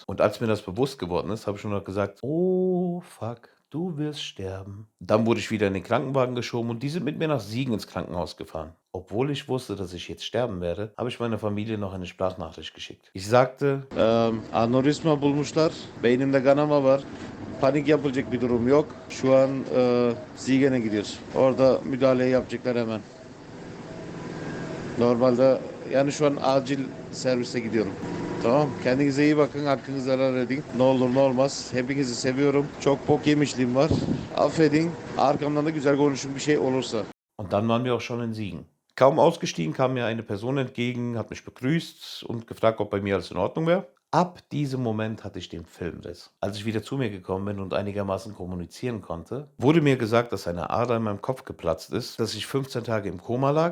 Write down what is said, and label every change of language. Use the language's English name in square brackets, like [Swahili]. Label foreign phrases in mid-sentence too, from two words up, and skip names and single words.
[German] Und als mir das bewusst geworden ist, habe ich nur noch gesagt, [English] oh fuck, [German] du wirst sterben. Dann wurde ich wieder in den Krankenwagen geschoben und die sind mit mir nach Siegen ins Krankenhaus gefahren. Obwohl ich wusste, dass ich jetzt sterben werde, habe ich meiner Familie noch eine Sprachnachricht geschickt. Ich sagte, [Turkish] Aneurysma bulmuşlar. Beynimde kanama var. Panik yapılacak bir durum yok. Şu an Sigen'e gidiyoruz. Orada müdahaleyi yapacaklar hemen. Normalde yani şu an acil servise gidiyorum. Tamam. Kendinize iyi bakın. Hakkınızı helal edin. Ne olur ne olmaz. Hepinizi seviyorum. Çok bok yemişliğim var. Affedin. Arkamdan da güzel konuşun bir şey olursa. [German] und dann waren wir auch schon in Siegen. Kaum ausgestiegen kam mir eine Person entgegen, hat mich begrüßt und gefragt, ob bei mir alles in Ordnung wäre. Ab diesem Moment hatte ich den Filmriss. Als ich wieder zu mir gekommen bin und einigermaßen kommunizieren konnte, wurde mir gesagt, dass eine Ader in meinem Kopf geplatzt ist, dass ich 15 Tage im Koma lag.